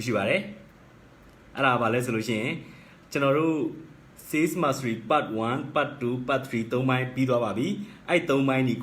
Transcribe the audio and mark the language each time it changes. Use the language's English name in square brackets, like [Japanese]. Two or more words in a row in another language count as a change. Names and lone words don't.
[Burmese] ရှိပါတယ်အဲ့ဒါဘာလဲဆိုလို့ရှိရင်ကျွန်တော်တို့ [English] sales mastery part 1 part [Burmese] 2 part 3 3 ပိုင်းပြီးသွားပါပြီအဲ့3ပိုင်းဒီ